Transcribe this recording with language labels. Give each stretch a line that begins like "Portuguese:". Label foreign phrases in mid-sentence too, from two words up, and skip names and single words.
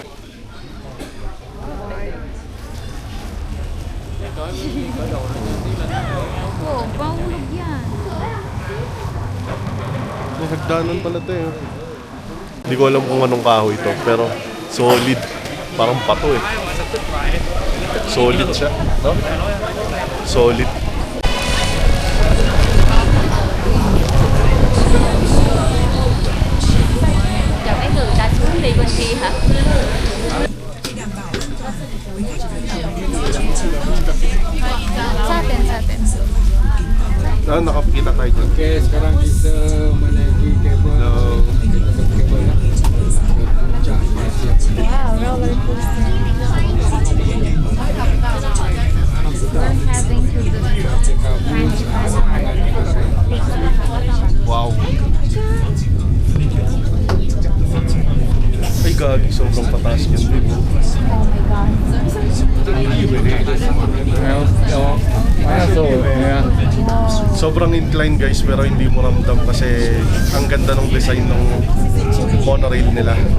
Filipino: Oh, bahulog yan. May hagdanan pala ito eh. Hindi ko alam kung anong kahoy ito, pero solid. Parang pato eh. Solid siya, no? Solid.
Vietnamese: Chào mấy người ta xuống đi bên kia hả?
Filipino: Sa atin. Ah, nakapikita tayo dyan.
Indonesian: Oke, sekarang kita menaiki kabel. Kita ke kabel ya. Puncak siap.
English: Wow, roller coaster. We're heading to the Wow.
Filipino: Ay gagi, sobrang pataas yan.
English: Oh my God.
Filipino: Sobrang incline guys, pero hindi mo ramdam kasi ang ganda ng design ng monorail nila.